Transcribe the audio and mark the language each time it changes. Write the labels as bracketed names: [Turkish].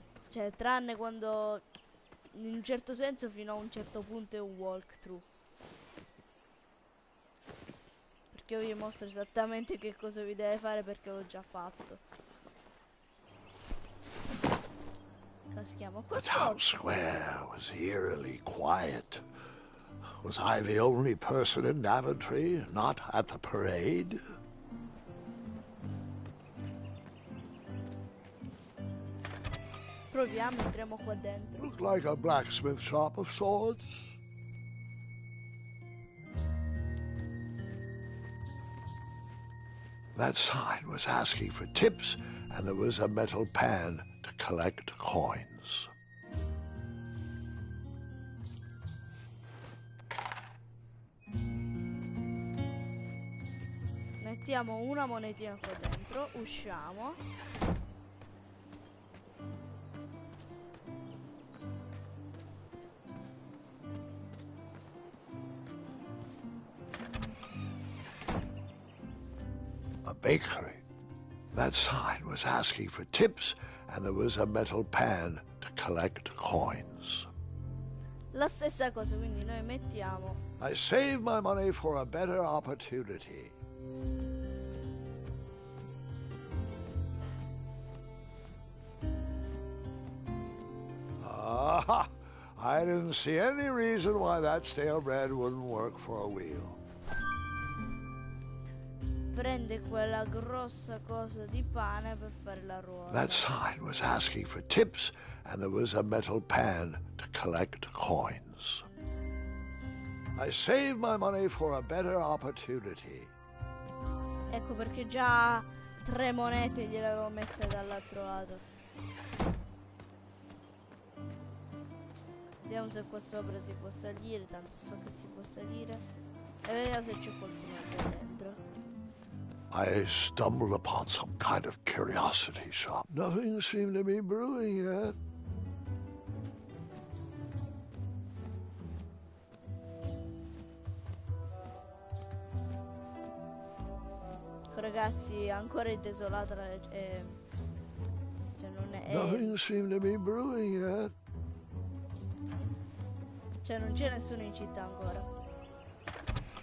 [Italian] Cioè, tranne quando... In un certo senso fino a un certo punto è un walkthrough. Perché io vi mostro esattamente che cosa vi deve fare perché l'ho già fatto. Caschiamo qua [English] The town [Italian] sotto. [English] square was eerily quiet. Was I the only person in Daventry not at the parade? [Italian] Proviamo, entriamo qua dentro. [English] Looked like a blacksmith shop of sorts. That sign was asking for tips, and there was a metal pan to collect coins. [Italian] Mettiamo una monetina qua dentro, usciamo. [English] A bakery. That sign was asking for tips, and there was a metal pan to collect coins. [Italian] La stessa cosa, quindi noi mettiamo. [English] I saved my money for a better opportunity. Ah, I didn't see any reason why that stale bread wouldn't work for a wheel. [Italian] Prende quella grossa cosa di pane per fare la ruota. [English] That sign was asking for tips, and there was a metal pan to collect coins. I saved my money for a better opportunity. [Italian] Ecco perché già 3 monete gliele avevo messe dall'altro lato. Vediamo se qua sopra si può salire, tanto so che si può salire. E vediamo se c'è qualcuno qua dentro. [English] I stumbled upon some kind of curiosity shop. Nothing seemed to be brewing yet. [Italian] Ragazzi, ancora è desolata la... cioè non è... [English] Nothing seemed to be brewing yet. [Italian] Cioè non c'è nessuno in città ancora.